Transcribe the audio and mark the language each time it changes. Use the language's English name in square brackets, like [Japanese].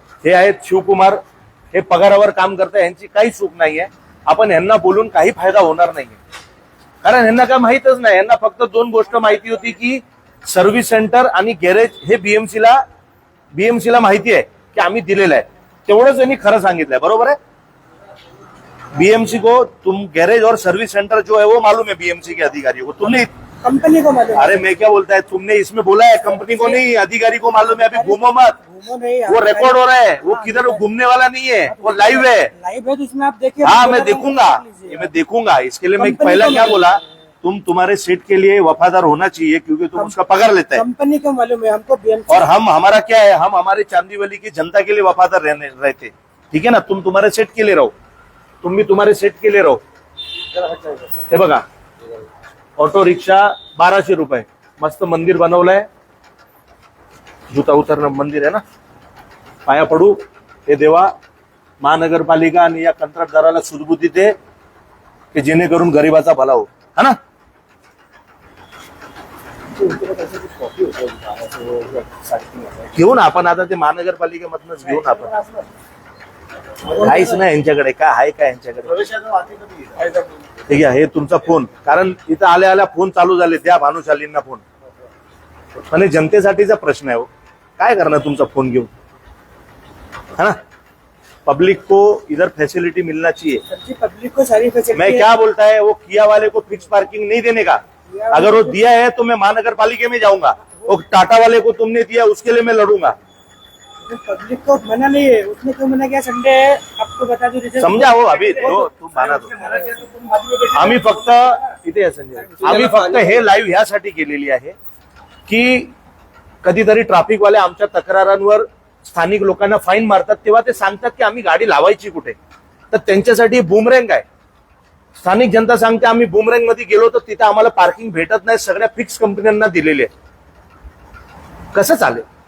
[Marathi] हे आहेत शिवकुमार, हे पगारावर काम करतात, यांची काही चूक नाहीये. आपण यांना बोलून काही फायदा होणार नाहीये, कारण यांना काय माहितच नाही. यांना फक्त दोन गोष्ट माहिती होती की सर्व्हिस सेंटर आणि गॅरेज हे बीएमसी ला माहिती आहे की आम्ही दिलेलं आहे, तेवढंच यांनी खरं सांगितलंय. बरोबर आहे? [Hindi] बीएमसी को तुम गैरेज और सर्विस सेंटर जो है वो मालूम है बीएमसी के अधिकारियों को. तुमने कंपनी को मालूम है। अरे मैं क्या बोलता है, तुमने इसमें बोला है कंपनी को नहीं, अधिकारी को मालूम है. अभी घूमो मत, घूमो नहीं, वो रिकॉर्ड हो रहा है, वो किधर घूमने वाला नहीं है, वो लाइव है. लाइव है तो इसमें आप देखिए। हाँ मैं देखूंगा, ये मैं देखूंगा. इसके लिए मैं कंपनी पहला को क्या मालूम बोला, तुम तुम्हारे सीट के लिए वफादार होना चाहिए क्योंकि तुम उसका पगार लेता है. कंपनी को मालूम है, हमको बीएमसी और हम हमारा क्या है, हम हमारे चांदीवली की जनता के लिए वफादार रहते. ठीक है ना? तुम तुम्हारे सेट के लिए रहो, तुम भी तुम्हारे सेट के लिए रहो. [Marathi] हे बघा, ऑटो रिक्षा 1200 रुपये, मस्त मंदिर बनवलंय, जुता उतरणं मंदिर आहे ना. पाया पडू, हे देवा महानगरपालिका आणि या कंत्राटदाराला सुदबुद्धी दे की जेणेकरून गरिबाचा भला हो, है ना. घेऊन आपण आता ते महानगरपालिकेमधूनच घेऊन आपण. काहीच नाही यांच्याकडे, काय आहे काय यांच्याकडे? ठीक आहे, हे तुमचा फोन, कारण इथं आल्या आल्या फोन चालू झाले, द्या भानुशालींना फोन. पण हे जनतेसाठीचा प्रश्न आहे हो, काय करणार तुमचा फोन घेऊन, है ना. [Hindi] पब्लिक को इधर फैसिलिटी मिलना चाहिए. पब्लिक को सारी फैसिलिटी। मैं क्या बोलता है, वो किया वाले को फिक्स पार्किंग नहीं देने का. अगर वो दिया है तो मैं महानगरपालिका में जाऊंगा. वो टाटा वाले को तुमने दिया, उसके लिए मैं लड़ूंगा. पब्लिक को मना नहीं है, उसने क्यों मना किया? संडे है, आपको बता दो. [Marathi] समजा हो, [Hindi] अभी तो तुम माना दो. [Marathi] आम्ही फक्त इथे आहे संजय, आम्ही फक्त हे लाईव्ह ह्यासाठी केलेली आहे की कधीतरी ट्रॅफिकवाले आमच्या तक्रारांवर स्थानिक लोकांना फाईन मारतात, तेव्हा ते सांगतात की आम्ही गाडी लावायची कुठे, तर त्यांच्यासाठी बूमरँग आहे. स्थानिक जनता सांगते आम्ही बूमरँग मध्ये गेलो तर तिथे आम्हाला पार्किंग भेटत नाही, सगळ्या फिक्स कंपन्यांना दिलेली आहे. कसं चालेल?